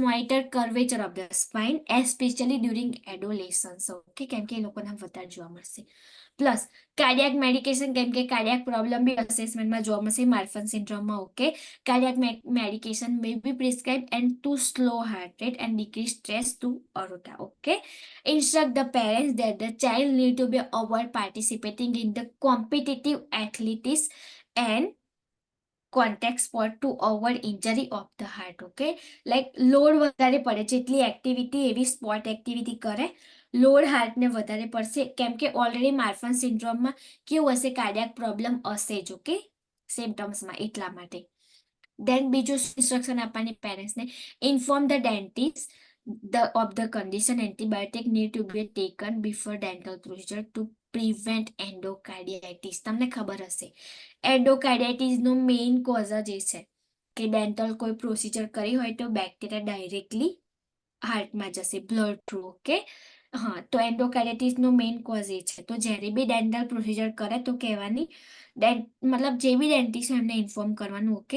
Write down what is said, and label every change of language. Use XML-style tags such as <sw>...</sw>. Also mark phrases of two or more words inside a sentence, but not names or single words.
<en>monitor curvature of the spine especially during adolescence, okay,</en> <gu>કેમ કે એ લોકોને વધારે જોવા મળશે.</gu> <en>plus cardiac medication,</en> <gu>કેમ કે</gu> <en>cardiac problem be assessment</en> <gu>જોવા મળશે</gu> <en>Marfan syndrome, okay. cardiac medication may be prescribed and to slow heart rate and decrease stress to aorta, okay. Instruct the parents that the child need to be avoid participating in the competitive athletics and contact sport to avoid injury of the heart, okay.</en> <gu>Like લોડ વધારે પડે, જેટલી એક્ટિવિટી એવી</gu> <en>sport activity</en> <gu>કરે,</gu> <en>load heart</en> <gu>વધારે પડશે, કેમ કે</gu> <en>already Marfan syndrome</en> <gu>કેવું હશે?</gu> <en>cardiac problem</en> <gu>હશે જ, ઓકે, સિમ્ટમ્સમાં, એટલા માટે.</gu> <en>દેન</en> <gu>બીજું ઇન્સ્ટ્રક્શન આપવાની</gu> <en>પેરેન્ટ્સને, inform the dentist of the condition. Antibiotic need to be taken before dental procedure to prevent endocarditis.</en> <gu>તમને ખબર હશે એન્ડોકાર્ડિયાઇટિસ નો</gu> <en>main cause</en> <gu>જ એ છે કે ડેન્ટલ કોઈ પ્રોસિજર કરી હોય તો</gu> <en>bacteria directly</en> <gu>હાર્ટમાં જશે</gu> <en>blood through, okay.</en> <gu>હા, તો એન્ડોકાર્ડિયાઇટિસ નો</gu> <en>main cause</en> <gu>એ છે. તો જ્યારે</gu> <en>be dental procedure</en> <gu>કરે તો કહેવાની મતલબ જે</gu> <en>be dentist</en> <gu>એમને ઇન્ફોર્મ કરવાનું, ઓકે.</gu>